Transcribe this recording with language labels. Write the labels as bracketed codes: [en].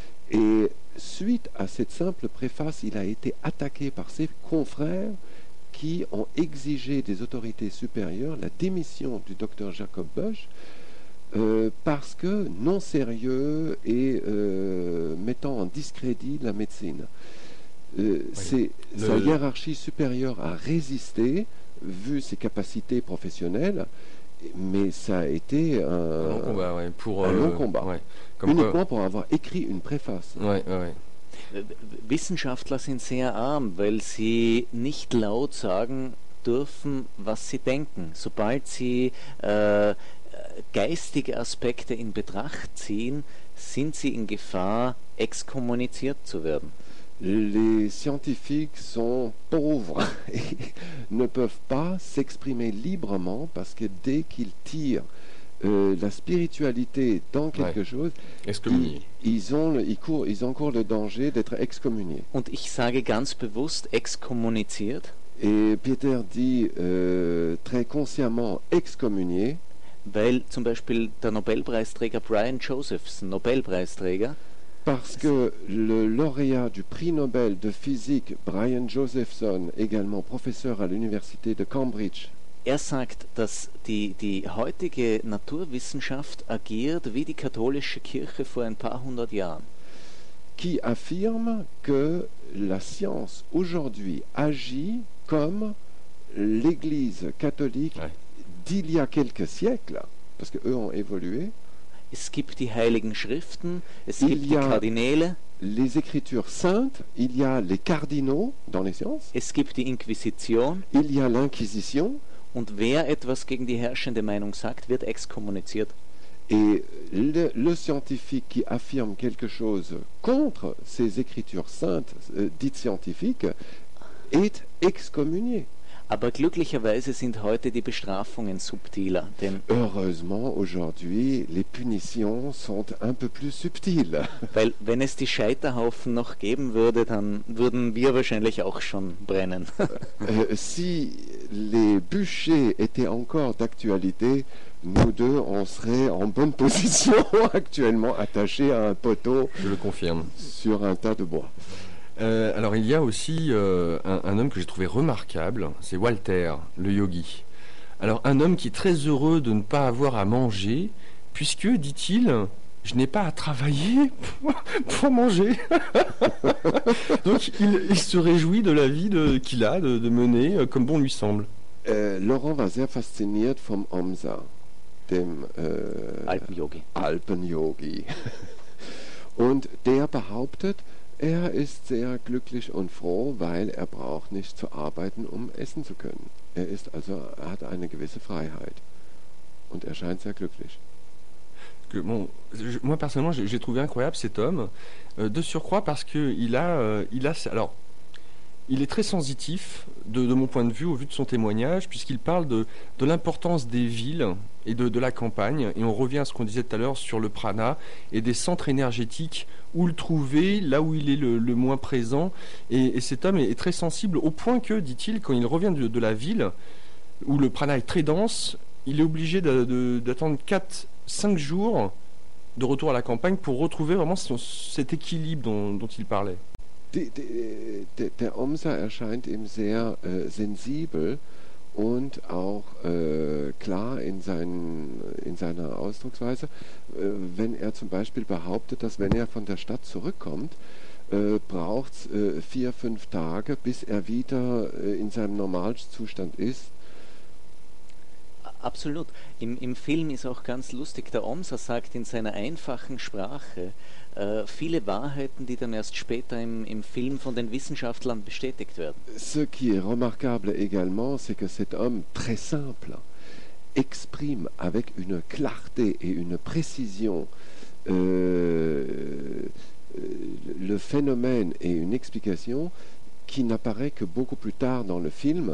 [fr] Et suite à cette simple préface, il a été attaqué par ses confrères qui ont exigé des autorités supérieures la démission du docteur Jacob Busch parce que non sérieux et mettant en discrédit la médecine. Oui. Sa hiérarchie supérieure a résisté, vu ses capacités professionnelles, mais ça a été un long combat. Ouais. Comme uniquement quoi, pour avoir écrit une préface. Ouais. [de] Wissenschaftler sind sehr arm, weil sie nicht laut sagen dürfen, was sie denken. Sobald sie geistige Aspekte in Betracht ziehen, sind sie in Gefahr, exkommuniziert zu werden. [fr] Les scientifiques sont pauvres et ne peuvent pas s'exprimer librement parce que dès qu'ils tirent la spiritualité dans quelque chose, ils encourent le danger d'être excommuniés. [de] Und ich sage ganz bewusst exkommuniziert. [fr] Et Peter dit très consciemment excommunié. [de] Weil zum Beispiel der Nobelpreisträger Brian Josephs, Nobelpreisträger, [fr] Parce que le lauréat du prix Nobel de physique, Brian Josephson, également professeur à l'université de Cambridge, [de] sagt, dass die heutige Naturwissenschaft agiert wie die katholische Kirche vor ein paar hundert Jahren. [fr] Qui affirme que la science aujourd'hui agit comme l'Église catholique d'il y a quelques siècles, parce qu'eux ont évolué. [de] Es gibt die heiligen Schriften, es gibt die Kardinäle. [fr] Les écritures saintes, il y a les cardinaux dans les sciences. [de] Es gibt die Inquisition. [fr] Il y a l'Inquisition. [de] Und wer etwas gegen die herrschende Meinung sagt, wird exkommuniziert. [fr] Et le scientifique qui affirme quelque chose contre ces écritures saintes, dites scientifiques, est excommunié. [de] Aber glücklicherweise sind heute die Bestrafungen subtiler. Denn [fr] heureusement, aujourd'hui, les punitions sont un peu plus subtiles. [de] Weil wenn es die Scheiterhaufen noch geben würde, dann würden wir wahrscheinlich auch schon brennen. [fr] Si les bûchers étaient encore d'actualité, nous deux, on serait en bonne position actuellement attachés à un poteau. Je le confirme. Sur un tas de bois. Alors il y a aussi un homme que j'ai trouvé remarquable, c'est Walter, le yogi. Alors un homme qui est très heureux de ne pas avoir à manger, puisque, dit-il, je n'ai pas à travailler pour manger. Donc il se réjouit de la vie qu'il a, de mener comme bon lui semble. [de] Laurent war sehr fasziniert vom Omsa, dem Alpenyogi. Und der behauptet, er ist sehr glücklich und froh, weil er braucht nicht zu arbeiten, um essen zu können. Er hat eine gewisse Freiheit und er scheint sehr glücklich. [fr] Moi personnellement, j'ai trouvé incroyable cet homme, de surcroît parce que il est très sensitif de mon point de vue au vu de son témoignage, puisqu'il parle de l'importance des villes et de la campagne, et on revient à ce qu'on disait tout à l'heure sur le prana et des centres énergétiques, où le trouver, là où il est le moins présent. Et cet homme est très sensible, au point que, dit-il, quand il revient de la ville, où le prana est très dense, il est obligé d'attendre 4-5 jours de retour à la campagne pour retrouver vraiment cet équilibre dont il parlait. [de] Der Omsa erscheint ihm sehr sensibel und auch klar in seiner Ausdrucksweise, wenn er zum Beispiel behauptet, dass wenn er von der Stadt zurückkommt, braucht es 4-5 Tage, bis er wieder in seinem Normalzustand ist. Absolut. Im Film ist auch ganz lustig, der Omsa sagt in seiner einfachen Sprache viele Wahrheiten, die dann erst später im Film von den Wissenschaftlern bestätigt werden. [fr] Ce qui est remarquable également, c'est que cet homme très simple exprime avec une clarté et une précision le phénomène et une explication qui n'apparaît que beaucoup plus tard dans le film.